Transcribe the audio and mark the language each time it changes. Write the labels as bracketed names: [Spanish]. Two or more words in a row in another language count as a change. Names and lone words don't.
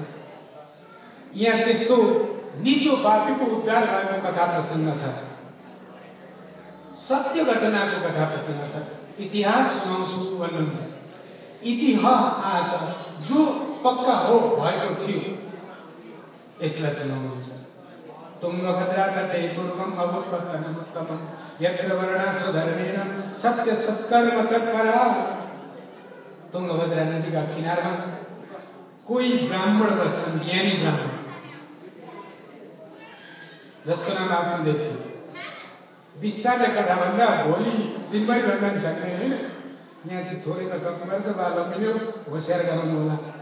[Nepali] यहाँ त्यस्तो निचो पापीको उद्धार भएको कथा प्रसङ्ग छ, सत्य घटनाको कथा प्रसङ्ग छ। इतिहास सुनाउँछु भन्नुहुन्छ। इतिहास जो पक्का हो भएको थियो यसलाई सुनाउनुहुन्छ। [Sanskrit] तुङ्गभद्रा तटे पूर्वम् अभूत्पत्तनमुत्तमम् यत्र वर्णासु धर्मेण सत्य सत्कर्म तत्परा। [Nepali] तुङ्गभद्रा नदीका किनारमा कोही ब्राह्मण बस्छन्, ज्ञानी ब्राह्मण, जसको नाम आत्मदेव थियो। विस्तारले कथा भन्दा भोलि दिनभरि भन्न सक्ने होइन। यहाँ चाहिँ थोरै नसक्नुपर्छ, बालकले होसियार गराउनु होला।